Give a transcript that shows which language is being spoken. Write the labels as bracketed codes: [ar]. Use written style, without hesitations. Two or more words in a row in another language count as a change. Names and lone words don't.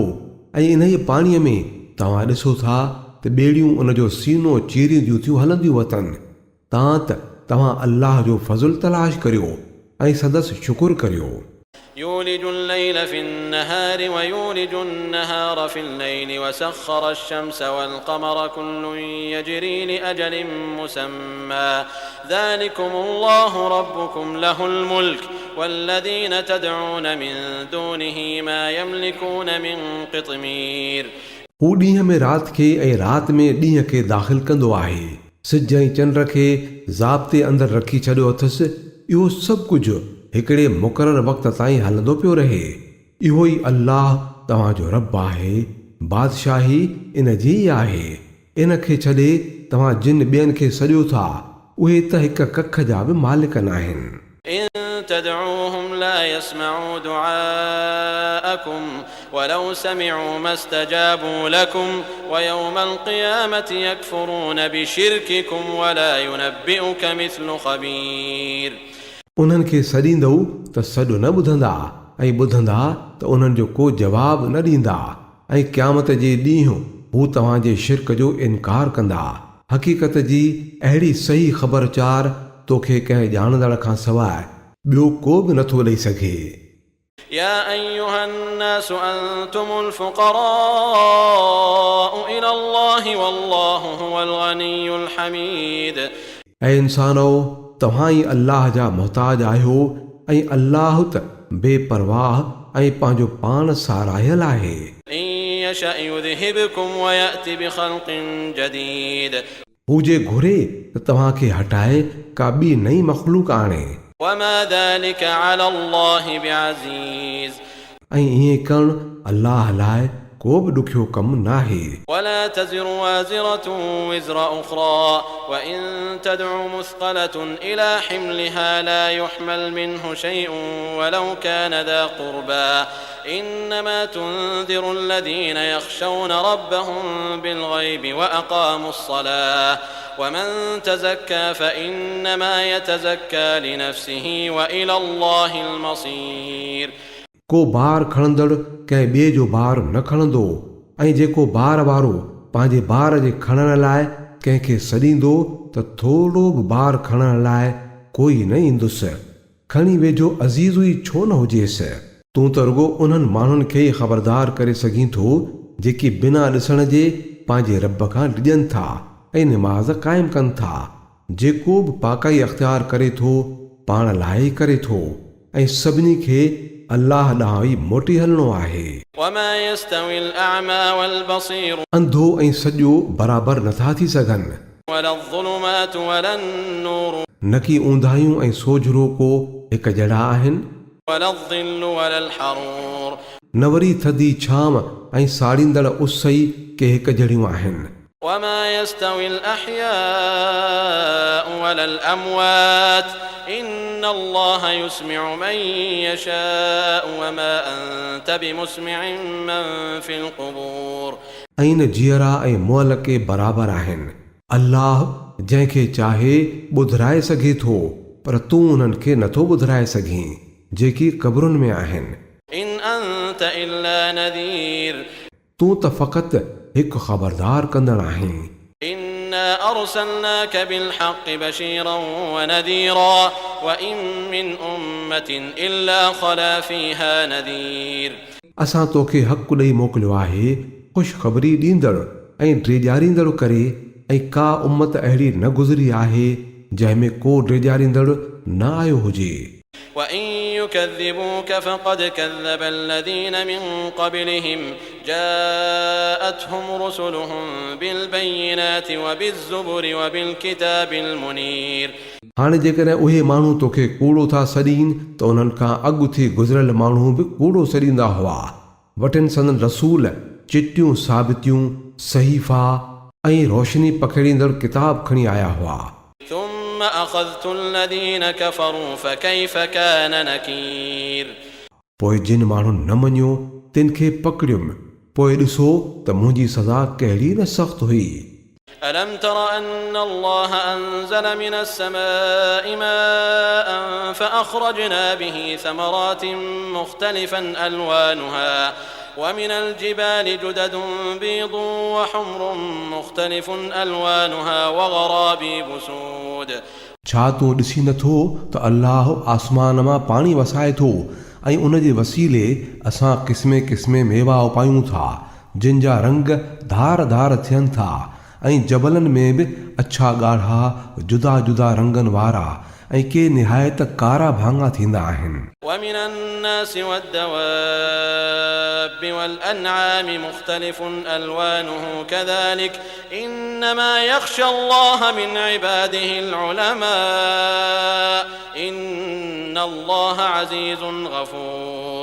[sd] ऐं इन ई पाणीअ में तव्हां ॾिसो था त ॿेड़ियूं उन जो सीनो चीरींदियूं थियूं हलंदियूं वतनि। तव्हां अल्लाह जो फज़ुल तलाश करियो ऐं संदसि शुकुर करियो। [ar] يولج الليل في النهار ويولج النهار في الليل وسخر الشمس والقمر كل يجري لأجل مسمى ذلكم الله ربكم له الملك والذين تدعون من دونه ما يملكون من قطمير. [sd] हू ॾींहं में राति खे ऐं राति में ॾींहं खे दाख़िल कंदो आहे। सिज ऐं चंड खे ज़ाब्ते अंदरि रखी छॾियो अथसि। इहो सभु कुझु हिकिड़े मुक़ररु वक़्त ताईं हलंदो पियो रहे। इहो ई अल्लाह तव्हांजो रब आहे। बादशाही इन जी आहे। इन खे छॾे तव्हां जिन ॿियनि खे सॼो था उहे त हिक कख जा बि मालिक न आहिनि। [ar] إن تدعوهم لا يسمعوا دعاءكم ولو سمعوا ما استجابوا لكم ويوم القيامة يكفرون بشرككم ولا ينبئك مثل خبير. [sd] उन्हनि खे सॾींदव त सॾु न ॿुधंदा ऐं ॿुधंदा त उन्हनि जो को जवाबु न ॾींदा ऐं क़यामत जे ॾींहुं हू तव्हांजे शिरक जो इनकार कंदा। हक़ीक़त जी अहिड़ी सही ख़बरचार तोखे कंहिं ॼाणंदड़ खां सवाइ ॿियो को बि नथो ॾेई सघे। [ar] يا أيها الناس أنتم الفقراء إلى الله والله هو الغني الحميد. [sd] ऐं इंसानो तव्हां ई अल्लाह जा मुहताज आहियो ऐं अल्लाह त बेपरवाह ऐं पंहिंजो पाण सारायल आहे। [ar] إن يشأ يذهبكم ويأتي بخلق جديد. [sd] हू जे घुरे त तव्हांखे हटाए का ॿी नई मख़लूक आणे। [ar] وما ذلك على الله بعزيز. [sd] ऐं ईअं करणु अल्लाह लाइ को बि ॾुखियो कमु नाहे। [ar] ولا تزر وازرة وزر أخرى وإن تدع مثقلة إلى حملها لا يحمل منه شيء ولو كان ذا قربى إنما تنذر الذين يخشون ربهم بالغيب وأقاموا الصلاة ومن تزكى فإنما يتزكى لنفسه وإلى الله المصير. [sd] को बार खणंदड़ कंहिं ॿिए जो बार न खणंदो ऐं जेको ॿार वारो पंहिंजे ॿार जे खणण लाइ कंहिंखे सॾींदो त थोरो बि ॿार खणण लाइ कोई न ईंदुसि। खणी वेझो अज़ीज़ ई छो न हुजेसि। तूं त रुगो उन्हनि माण्हुनि खे ख़बरदार करे सघीं थो जेके बिना ॾिसण जे पंहिंजे रब खां डिॼनि था ऐं निमाज़ क़ाइमु कनि था। जेको बि पाकाई अख़्तियार करे थो पाण लाइ ई करे थो ऐं सभिनी खे अल्लाह ॾांहुं ई मोटी हलणो आहे। [ar] وما يستوي الأعمى والبصير [sd] अंधो ऐं सॼो बराबरि नथा थी सघनि। [ar] ولا الظلمات ولا النور [sd] न की ऊंधायूं ऐं सोझरो को हिकु जहिड़ा आहिनि, [ar] ولا الظل ولا الحرور [sd] न वरी थधी छांव ऐं साड़ींदड़ उस ई के हिकु जहिड़ियूं आहिनि। [ar] وما يستوي الأحياء ولا الأموات إن الله يسمع من يشاء وما أنت بمسمع من في القبور [sd] ऐं न जीअरा ऐं मुअल के बराबरि आहिनि। अल्लाह जंहिंखे चाहे ॿुधराए सघे थो पर तूं उन्हनि खे नथो ॿुधराए सघीं जेकी क़बरुनि में आहिनि। [ar] إن أنت إلا نذير [sd] तूं त फ़क़ति हिकु ख़बरदार कंदड़ आहीं। [ar] إنا أرسلناك بالحق بشيرا ونذيرا وإن من أمة إلا خلا فيها نذير [sd] असां तोखे हक़ु ॾेई मोकिलियो आहे ख़ुशख़बरी ॾींदड़ ऐं ड्रेजारींदड़ करे ऐं का उम्मत अहिड़ी न गुज़री आहे जंहिंमें को ड्रेजारींदड़ न आयो हुजे। [ar] وإن يكذبوك فقد كذب الذين من قبلهم جاءتهم رسلهم بالبينات وبالزبر وبالكتاب المنير [sd] हाणे जेकॾहिं उहे माण्हू तोखे कूड़ो था सॾीनि त उन्हनि खां अॻु थी गुज़िरियल माण्हू बि कूड़ो सॾींदा हुआ। वटनि संदन रसूल चिटियूं साबितियूं सहीफ़ा ऐं रोशनी पखेड़ींदड़ किताब खणी आया हुआ। [ar] ثم أخذت الذين كفروا فكيف كان نكير [sd] पोइ जिन माण्हुनि न मञियो तिन खे पकड़ियुमि पोइ ॾिसो त मुंहिंजी सज़ा कहिड़ी न सख़्त हुई। [ar] ألم تر أن الله أنزل من السماء ماء فأخرجنا به ثمرات مختلفا ألوانها ومن الجبال جدد بيض وحمر مختلف ألوانها وغرابيب سود [sd] छा तूं ॾिसी नथो त अल्लाह आसमान मां पाणी वसाए थो ऐं उन जे वसीले असां क़िस्मे क़िस्मे मेवा उपायूं था जिन जा रंग धार धार थियनि था ऐं जबलनि में बि अछा ॻाढ़ा जुदा जुदा रंगनि वारा ऐं के निहायत कारा भाङा थींदा आहिनि। [ar] ومن الناس والدواب والأنعام مختلف ألوانه كذلك إنما يخشى الله من عباده العلماء إن الله عزيز غفور